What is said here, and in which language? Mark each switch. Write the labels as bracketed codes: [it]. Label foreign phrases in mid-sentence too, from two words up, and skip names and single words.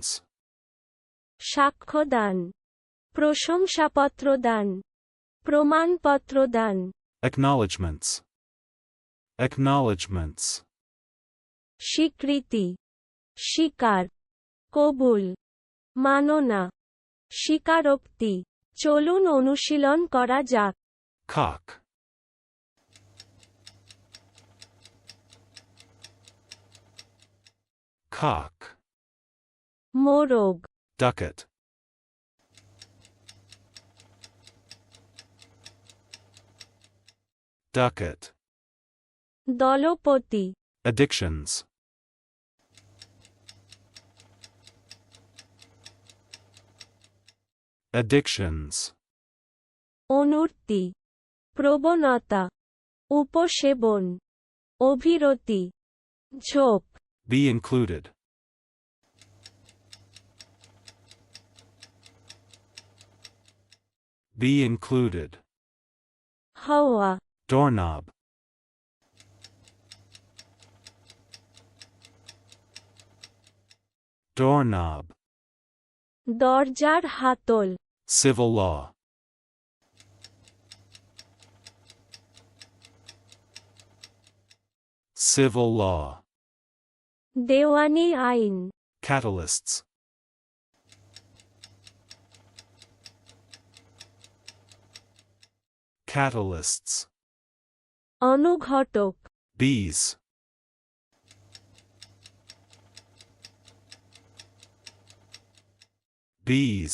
[bn] সাক্ষ্যদান, প্রশংসাপত্র দান, প্রমাণপত্র দান, [en] Acknowledgements, acknowledgements. [bn] স্বীকৃতি, স্বীকার, কবুল, মাননা, স্বীকারোক্তি। চলুন অনুশীলন করা যাক। [en] Cock, cock. [bn] মোরগ, [en] Ducat, ducat. [bn] দলপতি, [en] Addictions, addictions. [bn] অনুর্তি, প্রবণতা, উপসেবন, অভিরতি, ঝোঁক, [en] Be included, be included. [bn] হওয়া, [en] Doorknob, doorknob. [bn] দরজার হাতল, [en] Civil law, civil law. [bn] দেওয়ানি আইন, [en] Catalysts, catalysts. [bn] অনুঘটক, [en] Bees, bees.